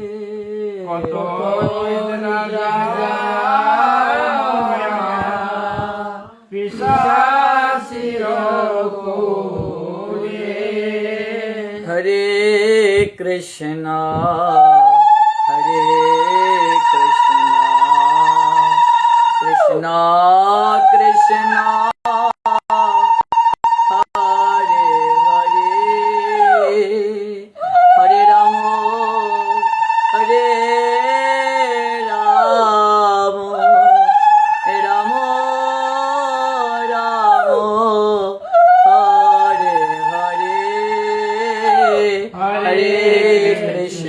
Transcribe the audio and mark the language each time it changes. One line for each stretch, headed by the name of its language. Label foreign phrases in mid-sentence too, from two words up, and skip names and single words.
Bangla: কত নিদ্রা পিশাচের কোলে
Sanskrit: হরে কৃষ্ণ হরে কৃষ্ণ কৃষ্ণ কৃষ্ণ হরে হরে হরে রাম হরে রাম রাম রাম হরে হরে হরে কৃষ্ণ